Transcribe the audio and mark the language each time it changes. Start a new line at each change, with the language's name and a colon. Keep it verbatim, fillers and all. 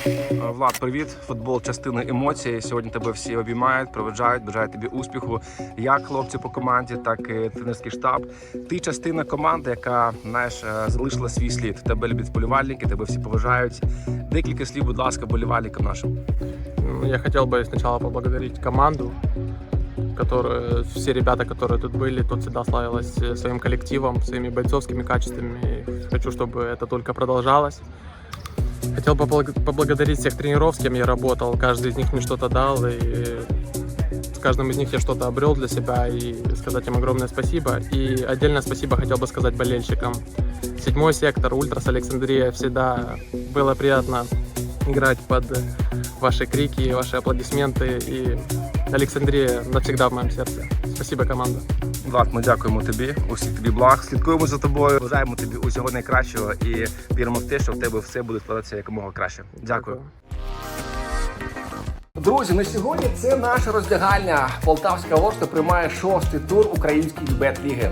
Ukrainian: Влад, привіт. Футбол – частина емоцій. Сьогодні тебе всі обіймають, проведжають, бажають тобі успіху. Як хлопці по команді, так і тренерський штаб. Ти частина команди, яка, знаєш, залишила свій слід. Тебе люблять вболівальники, тебе всі поважають. Декілька слів, будь ласка, вболівальникам нашим.
Russian: Я хотел бы сначала поблагодарить команду, которые, все ребята, которые тут были, тут всегда славилась своим коллективом, своими бойцовскими качествами. И хочу, чтобы это только продолжалось. Хотел бы поблагодарить всех тренеров, с кем я работал. Каждый из них мне что-то дал, и в каждом из них я что-то обрел для себя, и сказать им огромное спасибо. И отдельное спасибо хотел бы сказать болельщикам. Седьмой сектор, Ультрас Александрия, всегда было приятно играть под ваши крики, ваши аплодисменты, и Александрия навсегда в моем сердце. Спасибо, команда.
Ukrainian: Влад, ми дякуємо тобі, усіх тобі благ, слідкуємо за тобою, бажаємо тобі усього найкращого і віримо в те, що в тебе все буде складатися якомога краще. Дякую. Друзі, на сьогодні це наша роздягальня. Полтавська Ворскла приймає шостий тур української бет-ліги.